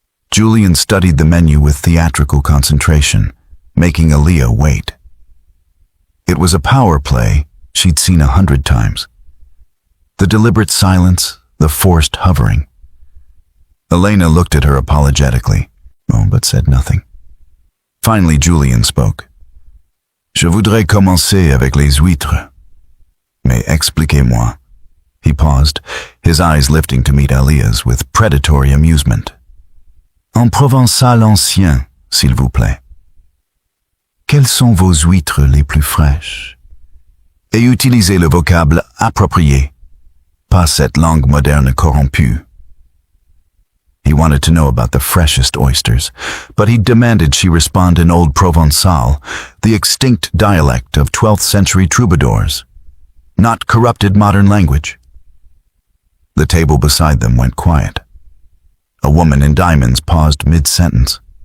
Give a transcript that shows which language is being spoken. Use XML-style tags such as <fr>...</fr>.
<en>Julian studied the menu with theatrical concentration, making Aaliyah wait. It was a power play she'd seen 100 times. The deliberate silence, the forced hovering. Elena looked at her apologetically, but said nothing. Finally, Julian spoke.</en> <fr>"Je voudrais commencer avec les huîtres. Mais expliquez-moi."</fr> <en>He paused, his eyes lifting to meet Aaliyah's with predatory amusement.</en> <fr>"En Provençal ancien, s'il vous plaît. Quelles sont vos huîtres les plus fraîches? Et utilisez le vocable approprié, pas cette langue moderne corrompue."</fr> <en>He wanted to know about the freshest oysters, but he demanded she respond in Old Provençal, the extinct dialect of 12th century troubadours, not corrupted modern language. The table beside them went quiet. A woman in diamonds paused mid-sentence.</en>